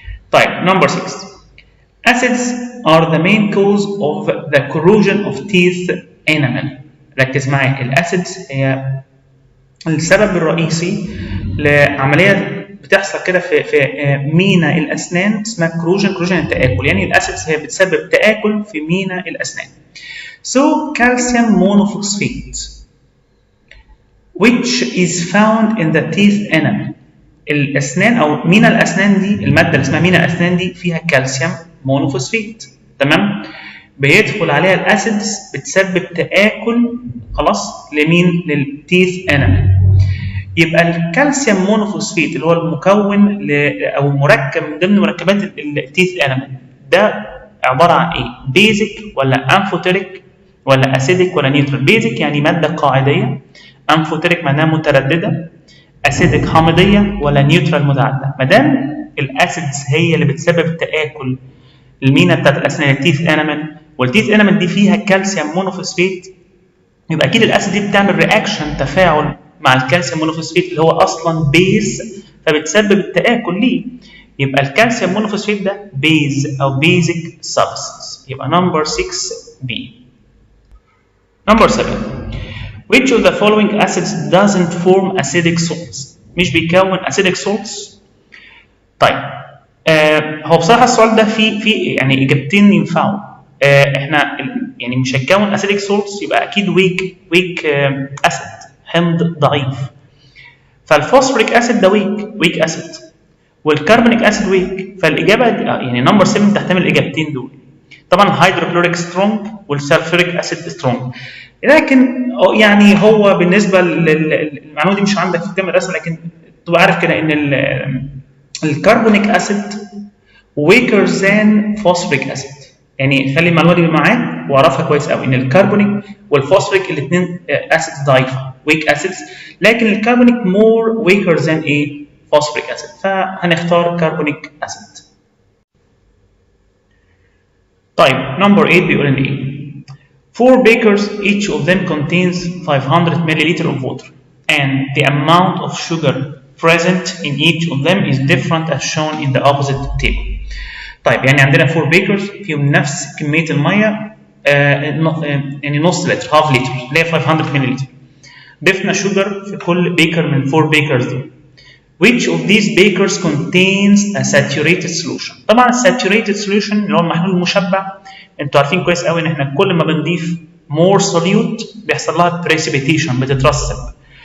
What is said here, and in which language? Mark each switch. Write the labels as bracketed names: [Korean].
[Arabic] طيب نمبر 6 [English] acids are the main cause of the corrosion of teeth enamel. [Arabic] ركز معايا، الاسيدز هي السبب الرئيسي لعمليه بتحصل كده في مينا الاسنان اسمها كروجن التآكل، يعني الاسيدز هي بتسبب تآكل في مينا الاسنان. [English] So calcium monophosphate which is found in the teeth enamel. [Arabic] الاسنان او مينا الاسنان دي الماده اللي اسمها مينا الاسنان دي فيها كالسيوم مونوفوسفيت، تمام؟ بيدخل عليها الاسيدز بتسبب تآكل خلاص لمين؟ للتيث انامل. يبقى الكالسيوم مونوفوسفيت اللي هو المكون او مركب من ضمن مركبات التيث انامل ده عباره عن ايه؟ بيزك ولا امفوتيريك ولا اسيديك ولا نيوترال؟ بيزك يعني ماده قاعديه، امفوتيريك معناها متردده، اسيديك حامضيه، ولا نيوترال متعادله. ما دام الاسيدز هي اللي بتسبب تآكل المينا بتاعت الاسنان التيث انامل، والتيث انامل دي فيها كالسيوم مونوفوسفيت، يبقى اكيد الاسيد دي بتعمل رياكشن تفاعل مع الكالسيوم مونوفوسفيت اللي هو اصلا بيز فبتسبب التآكل ليه. يبقى الكالسيوم مونوفوسفيت ده بيز او بيزك سبستانس. يبقى نمبر 6 بي. [English] Number 7 which of the following acids doesn't form acidic salts؟ [Arabic] مش بيكون [English] acidic salts. [Arabic] طيب هو بصراحه السؤال ده فيه يعني اجابتين ينفعوا. احنا يعني مش هيكون acidic salts يبقى اكيد ويك اسيد، حمض ضعيف. فالفوسفوريك اسيد ده ويك اسيد، والكربونيك اسيد ويك. فالاجابه يعني نمبر 7 تحتمل الاجابتين دول. طبعا الهيدروكلوريك سترونج والسلفوريك اسيد سترونج، لكن يعني هو بالنسبه للمعلومه دي مش عندك في كتاب الرسم، لكن تبقى عارف كده ان الكربونيك اسيد ويكر ذان فوسفوريك اسيد. يعني خلي المعلومه دي معاك واعرفها كويس قوي ان الكربونيك والفوسفوريك الاثنين اسيدز ضعيفه ويك اسيدز، لكن الكربونيك مور ويكر ذان ايه؟ فوسفوريك اسيد، فهنختار كربونيك اسيد. طيب نمبر 8 بيقول ان ايه؟ [English] 4 bakers each of them contains 500 milliliter of water and the amount of sugar present in each of them is different as shown in the opposite table. [Arabic] طيب يعني عندنا 4 bakers فيهم نفس كميه الميه يعني نص لتر هاف لتر اللي هي 500 مللتر. ضفنا شوجر في كل بيكر من 4 bakers دول. [English] Which of these bakers contains a saturated solution؟ [Arabic] طبعا الساتوريتد solution اللي هو المحلول المشبع انتوا عارفين كويس قوي ان احنا كل ما بنضيف more solute بيحصل لها precipitation بتترسب.